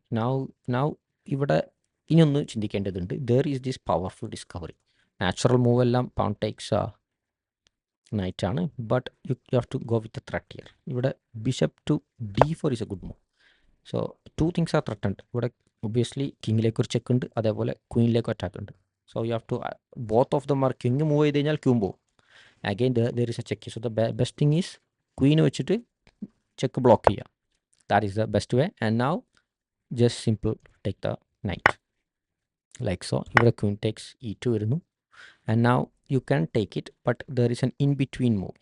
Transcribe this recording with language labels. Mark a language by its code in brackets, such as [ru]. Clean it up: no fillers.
[ml] Now ഇവിടെ ഇനിയൊന്ന് ചിന്തിക്കേണ്ടതുണ്ട്. [en] there is this powerful discovery. [ml] Natural move എല്ലാം [en] pawn takes knight ആണ്, but you have to go with the threat here. ഇവിടെ bishop to d4 is a good move. So two things are threatened. [ml] ഇവിടെ obviously കിങ്ങിലേക്ക് ഒരു check ഉണ്ട്, അതേപോലെ ക്വീനിലേക്ക് attack ഉണ്ട്. [en] So you have to both of them are king [ml] move ചെയ്ത് കഴിഞ്ഞാൽ ക്യൂം പോകും. [en] Again there is a check. So the best thing is queen [ml] വെച്ചിട്ട് check block ചെയ്യുക. [en] That is the best way. And now just simple take the knight like so. Here queen takes e2 വരുന്നു, and now you can take it, but there is an in between move.